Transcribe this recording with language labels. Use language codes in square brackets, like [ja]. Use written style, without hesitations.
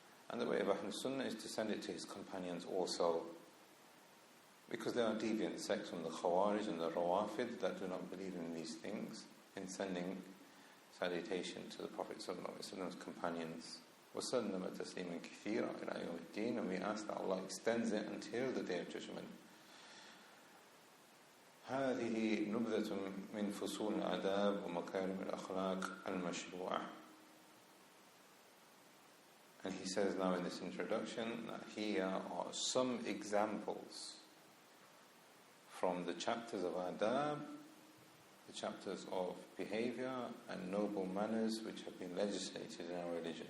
[en] And the way of Ahlul Sunnah is to send it to his companions also, because there are deviant sects from the Khawarij and the Rawafid that do not believe in these things, in sending salutation to the Prophet sallallahu alaihi wasallam's companions. [ar] وَسَلَّمَ تَسْلِيمًا كَثِيرًا إِلَى يَوْمِ الدِّينِ, [en] and we ask that Allah extends it until the Day of Judgment. [ar] هذه نبذة من فصول الآداب ومكارم الأخلاق المشروعة. [en] And he says now in this introduction that here are some examples from the chapters of adab, the chapters of behavior and noble manners which have been legislated in our religion.